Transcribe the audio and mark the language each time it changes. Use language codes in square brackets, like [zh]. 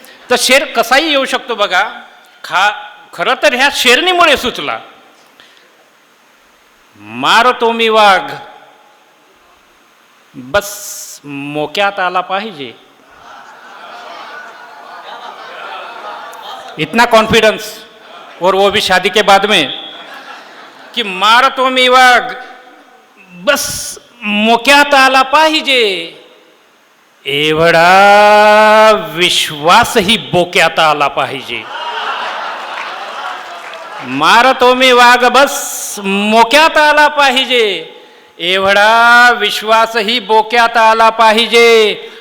[mr] तर शेर कसाही येऊ शकतो बघा. खरं तर ह्या शेरणीमुळे सुचला. मारतो मी वाघ बस मोक्यात आला पाहिजे. [hi] इतना कॉन्फिडेंस, और वो भी शादी के बाद में, कि [mr] मारतो मी वाघ बस मोक्यात आला पाहिजे. एवढा विश्वासही बोक्यात आला पाहिजे. मारतो मी वाघ बस मोक्यात आला पाहिजे, एवढा विश्वासही बोक्यात आला पाहिजे.